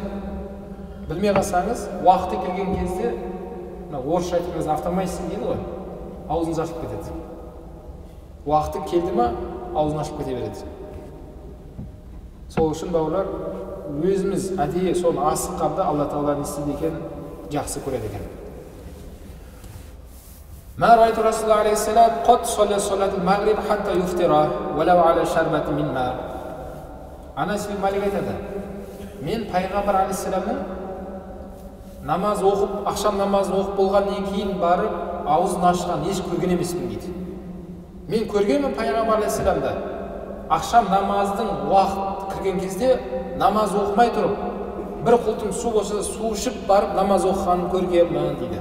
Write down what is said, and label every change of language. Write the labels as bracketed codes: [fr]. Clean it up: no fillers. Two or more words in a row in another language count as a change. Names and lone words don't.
[kk] Білмей қалсаңыз, уақыты келген кезде, орысша айтқанда автоматически дейді ғой, аузыңыз ашып кетеді. Уақыты келді ма, аузын ашып кете береді. Сол үшін бауырлар, өзіміз әдейі соны асыққанда Алла Тағала не істейді екен, жақсы көреді екен. [ar] ما رأيت رسول الله عليه السلام قد صلى صلاة المغرب حتى يفطر ولو على شربة من ماء. [kk] Анас бин Малик айтады, мен пайғамбар алейхиссаламның намаз оқып, ақшам намазын оқып болғаннан кейін барып аузын ашқан еш көрген емеспін дейді. Мен көргенмін пайғамбар алейхиссаламды ақшам намаздың уақыт кірген кезде намаз оқымай тұрып, бір құлтым су болса су ішіп барып намаз оқығанын көргенмін дейді.